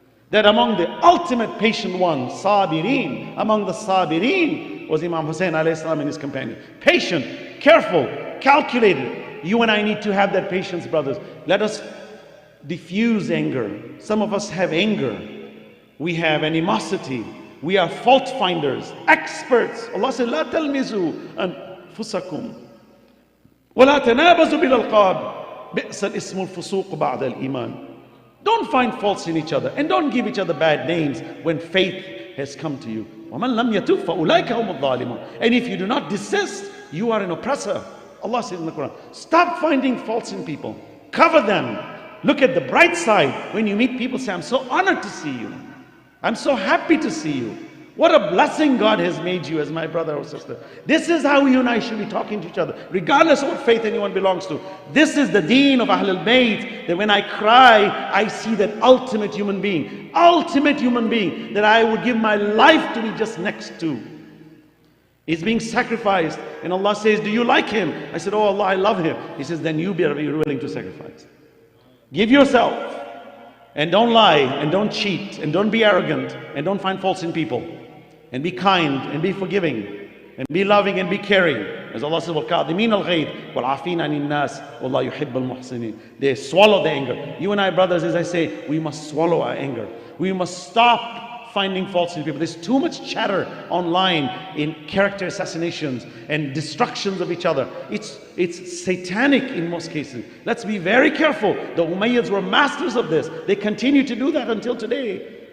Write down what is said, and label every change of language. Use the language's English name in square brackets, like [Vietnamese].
[English] That among the ultimate patient ones, Sabirin, among the Sabirin was Imam Hussain A.S. and his companion. Patient, careful, calculated. You and I need to have that patience, brothers. Let us diffuse anger. Some of us have anger. We have animosity. We are fault finders, experts. Allah said, [Arabic] لا تلمزوا أنفسكم ولا تنابزوا بالألقاب بئس الاسم الفسوق بعد الإيمان. [English] Don't find faults in each other and don't give each other bad names when faith has come to you. [Arabic] وَمَنْ لَمْ يَتُبْ فَأُولَٰئِكَ هُمُ الظَّالِمُونَ. [English] And if you do not desist, you are an oppressor. Allah said in the Quran, stop finding faults in people. Cover them. Look at the bright side. When you meet people, say, I'm so honored to see you. I'm so happy to see you. What a blessing God has made you as my brother or sister. This is how you and I should be talking to each other, regardless of what faith anyone belongs to. This is the deen of Ahlul Bayt, that when I cry, I see that ultimate human being that I would give my life to be just next to. He's being sacrificed, and Allah says, do you like him? I said, oh Allah, I love him. He says, then you be willing to sacrifice. Give yourself. And don't lie, and don't cheat, and don't be arrogant, and don't find faults in people. And be kind, and be forgiving, and be loving, and be caring. As Allah says, [Arabic] وَالْكَاظِمِينَ الْغَيْظَ وَالْعَافِينَ عَنِ النَّاسِ وَاللَّهُ يُحِبُّ الْمُحْسِنِينَ. [English] They swallow the anger. You and I, brothers, as I say, we must swallow our anger. We must stop finding faults in people. There's too much chatter online in character assassinations and destructions of each other. It's satanic in most cases. Let's be very careful. The Umayyads were masters of this. They continue to do that until today.